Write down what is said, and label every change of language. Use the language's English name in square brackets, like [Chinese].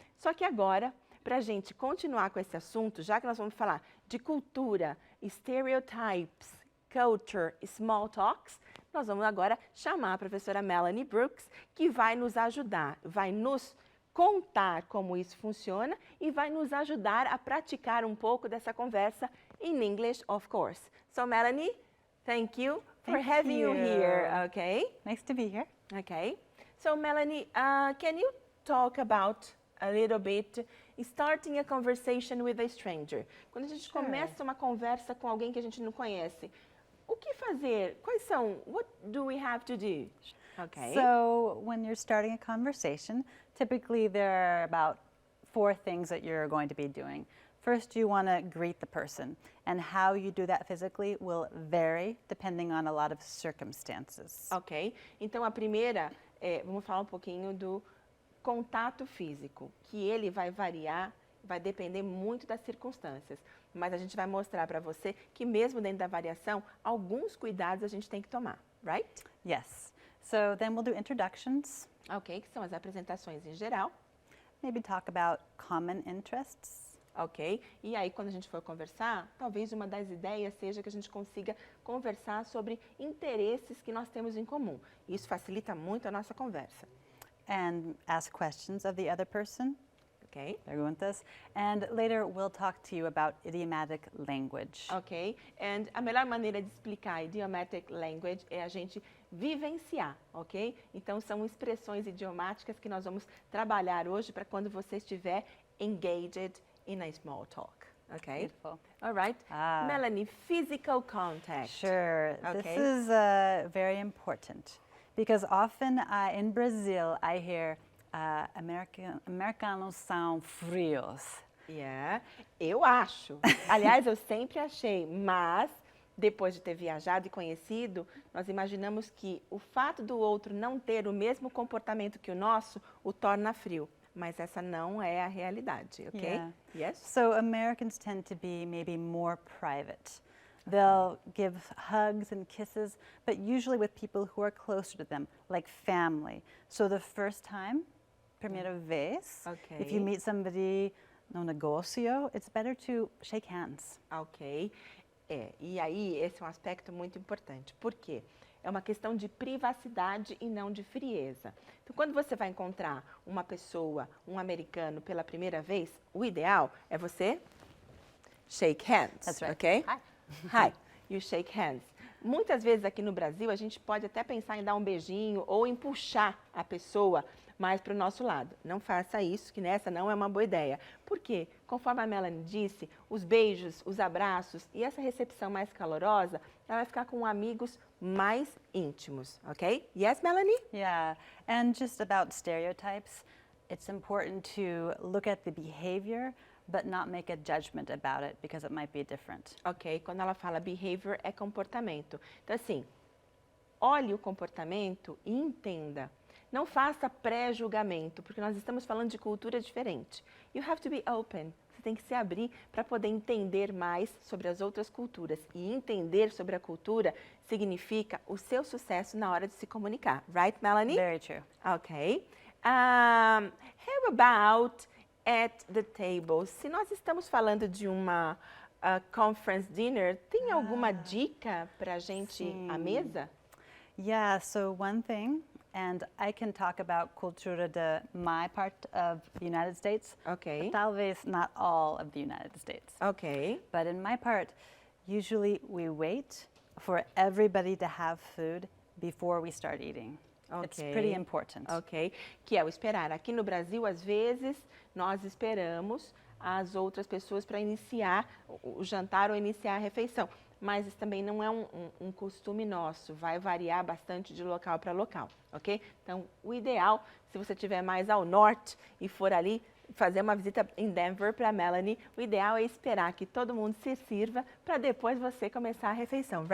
[Portuguese] Só que agora, para a gente continuar com esse assunto, já que nós vamos falar de cultura, stereotypes, culture, small talks, nós vamos agora chamar a professora Melanie Brooks, que vai nos ajudar, vai nos contar como isso funciona e vai nos ajudar a praticar um pouco dessa conversa [English] in English, of course. So Melanie, thank you for having you here, okay? Nice to be here. Okay. So Melanie, can you talk about a little bit starting a conversation with a stranger? [Portuguese] Quando a gente começa uma conversa com alguém que a gente não conhece, o que fazer? Quais são? [English] What do we have to do? Okay. So when you're starting a conversation, typically there are about 4 things that you're going to be doing. First, you want to greet the person, and how you do that physically will vary depending on a lot of circumstances. Ok. [Portuguese] Então a primeira, vamos falar um pouquinho do contato físico, que ele vai variar, vai depender muito das circunstâncias. Mas a gente vai mostrar para você que mesmo dentro da variação, alguns cuidados a gente tem que tomar, right? [English] Yes. So then we'll do introductions. [Portuguese] Ok, que são as apresentações em geral. [English] Maybe talk about common interests. [Portuguese] Ok, e aí quando a gente for conversar, talvez uma das ideias seja que a gente consiga conversar sobre interesses que nós temos em comum. Isso facilita muito a nossa conversa. [English] And ask questions of the other person. Ok. [Portuguese] Perguntas. [English] And later we'll talk to you about idiomatic language. [Portuguese] Ok, and a melhor maneira de explicar idiomatic language é a gente vivenciar, ok? Então são expressões idiomáticas que nós vamos trabalhar hoje para quando você estiver [English] engaged in a small talk. Okay. Beautiful. All right. Melanie, physical contact. Sure. Okay. This is very important because often in Brazil I hear [Portuguese] americanos são frios. [English] Yeah, [Portuguese] eu acho. Aliás, eu sempre achei, mas depois de ter viajado e conhecido, nós imaginamos que o fato do outro não ter o mesmo comportamento que o nosso o torna frio. Mas essa não é a realidade, ok? Yeah. [English] Yes? So Americans tend to be maybe more private. They'll give hugs and kisses, but usually with people who are closer to them, like family. So the first time, [Portuguese] primeira vez, Okay. [English] if you meet somebody [Portuguese] no negócio, [English] it's better to shake hands. Ok. [Portuguese] E aí esse é um aspecto muito importante. Por quê? É uma questão de privacidade e não de frieza. Então, quando você vai encontrar uma pessoa, um americano, pela primeira vez, o ideal é você [English] shake hands, That's right. ok? Hi. Hi, you shake hands. [Portuguese] Muitas vezes aqui no Brasil, a gente pode até pensar em dar um beijinho ou em puxar a pessoa mais para o nosso lado. Não faça isso, que nessa não é uma boa ideia. Por quê? Conforme a Melanie disse, os beijos, os abraços e essa recepção mais calorosa, ela vai ficar com amigos mais íntimos, ok? [English] Yes, Melanie? Yeah, and just about stereotypes, it's important to look at the behavior, but not make a judgment about it because it might be different. [Portuguese] Ok, quando ela fala behavior, é comportamento. Então, assim, olhe o comportamento e entenda. Não faça pré-julgamento, porque nós estamos falando de cultura diferente. [English] You have to be open. [Portuguese] Você tem que se abrir para poder entender mais sobre as outras culturas. E entender sobre a cultura significa o seu sucesso na hora de se comunicar. [English] Right, Melanie? Very true. Ok. How about at the table? [Portuguese] Se nós estamos falando de uma [English] conference dinner, [Portuguese] tem alguma dica para a gente à mesa? [English] Yeah, so one thing And I can talk about [Portuguese] cultura de [English] my part of the United States. Okay. But [Portuguese] talvez [English] not all of the United States. Okay. But in my part, usually we wait for everybody to have food before we start eating. Okay. It's pretty important. [Portuguese] Ok, que é o esperar. Aqui no Brasil, às vezes, nós esperamos as outras pessoas para iniciar o jantar ou iniciar a refeição. Mas isso também não é um costume nosso, vai variar bastante de local para local, ok? Então, o ideal, se você estiver mais ao norte e for ali fazer uma visita em Denver para a Melanie, o ideal é esperar que todo mundo se sirva para depois você começar a refeição.